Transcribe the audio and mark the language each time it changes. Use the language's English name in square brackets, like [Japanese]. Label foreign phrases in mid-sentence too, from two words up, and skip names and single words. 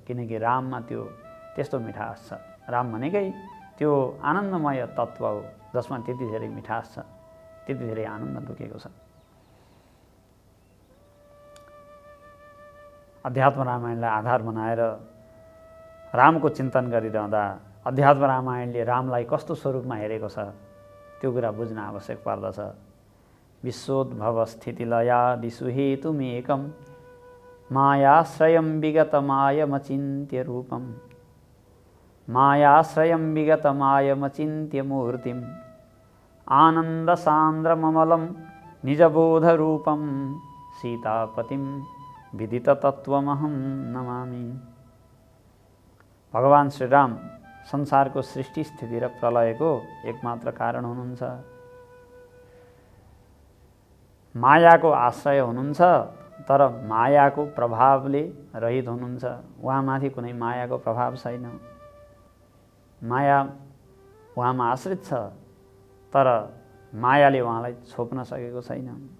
[Nepali] किनकि राममा त्यो त्यस्तो मिठास छ। राम भनेकै त्यो आनन्दमय तत्त्व हो जसमा त्यति धेरै मिठास छ, त्यति धेरै आनन्द लुकेको छ। अध्यात्म रामायणलाई आधार बनाएर रामको चिन्तन गरिरहँदा अध्यात्म रामायणले रामलाई कस्तो स्वरूपमा हेरेको छ त्यो कुरा बुझ्न आवश्यक पर्दछ। [Sanskrit] विश्वोद्भव स्थितिलयादिषु हेतुमेकं मायाश्रयं विगतमायमचिन्त्य रूपं मायाश्रयं विगतमायमचिन्त्य मूर्तिम् आनन्दसान्द्रममलं निजबोधरूपं सीतापतिं विदिततत्त्वमहं नमामि। [Nepali] भगवान श्रीराम संसारको सृष्टि, स्थिति र प्रलयको एकमात्र कारण हुनुहुन्छ। मायाको आश्रय हुनुहुन्छ, तर मायाको प्रभावले रहित हुनुहुन्छ। उहाँमाथि कुनै मायाको प्रभाव छैन। माया उहाँमा आश्रित छ, तर मायाले उहाँलाई छोप्न सकेको छैन।